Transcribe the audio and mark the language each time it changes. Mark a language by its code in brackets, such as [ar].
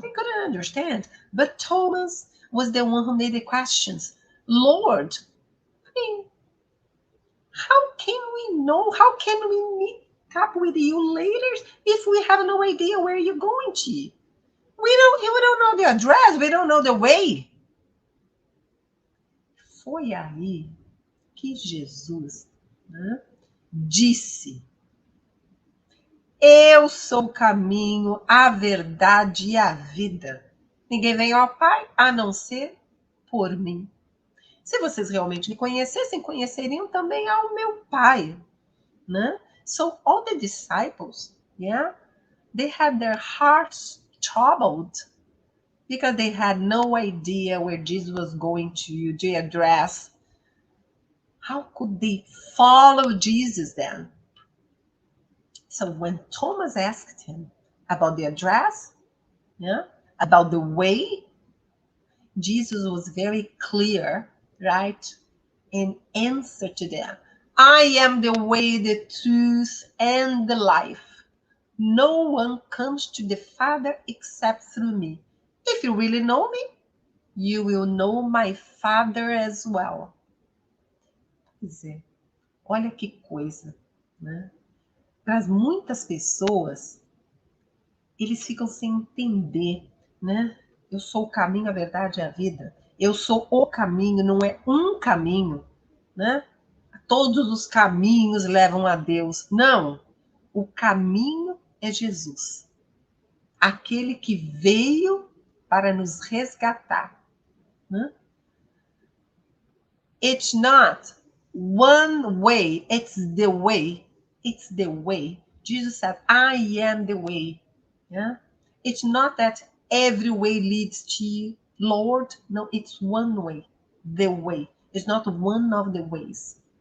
[en] They couldn't understand. But Thomas was the one who made the questions. Lord, I mean, how can we know? How can we meet up with you later if we have no idea where you're going to? We don't know the address, we don't know the way. [pt] Foi aí que Jesus, né, disse: eu sou o caminho, a verdade e a vida. Ninguém vem ao Pai a não ser por mim. Se vocês realmente me conhecessem, conheceriam também ao meu Pai. Né? [en] So all the disciples, yeah, they had their hearts troubled because they had no idea where Jesus was going to, the address. How could they follow Jesus then? So when Thomas asked him about the address, yeah, about the way, Jesus was very clear, right, in answer to them. I am the way, the truth, and the life. No one comes to the Father except through me. If you really know me, you will know my Father as well. [pt] Pois é, olha que coisa, né? Para muitas pessoas, eles ficam sem entender, né? Eu sou o caminho, a verdade e a vida. Eu sou o caminho, não é um caminho, né? Todos os caminhos levam a Deus. Não, o caminho é Jesus. Aquele que veio para nos resgatar. Né? [en] It's not one way, it's the way. It's the way. Jesus said, I am the way. Yeah? It's not that every way leads to you, Lord. No, it's one way, the way. It's not one of the ways.